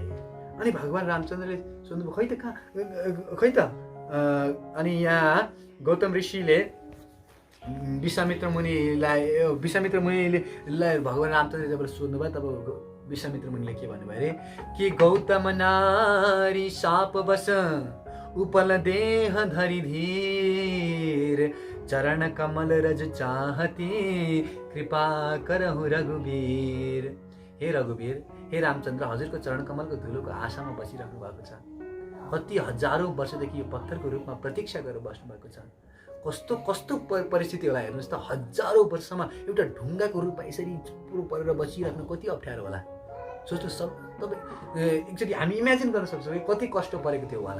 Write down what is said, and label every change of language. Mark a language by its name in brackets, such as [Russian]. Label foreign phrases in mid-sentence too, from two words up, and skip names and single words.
[Nepali] अनि भगवान् रामचन्द्रले सोध्नुभयो, खै त अनि यहाँ गौतम ऋषिले विश्वामित्र मुनिले भगवान् रामचन्द्रले जब सोध्नुभयो तब विश्वामित्र मुनिले के भन्नुभयो अरे कि [Awadhi] गौतम नारी साप बस उपल देह धरि धीर चरण कमल रज चाहती कृपा करहु रघुवीर। [Nepali] हे रघुवीर, हे रामचन्द्र, हजुरको चरण कमलको धुलोको आशामा बसिराख्नु भएको छ। कति हजारौँ वर्षदेखि यो पत्थरको रूपमा प्रतीक्षा गरेर बस्नु भएको छ। कस्तो कस्तो परिस्थिति होला हेर्नुहोस् त। हजारौँ वर्षसम्म एउटा ढुङ्गाको रूपमा यसरी पुरो परेर बसिराख्नु कति अप्ठ्यारो होला। सोच्नु सब तपाईँ एकचोटि हामी इमेजिन गर्न सक्छौँ कि कति कष्ट परेको थियो उहाँलाई।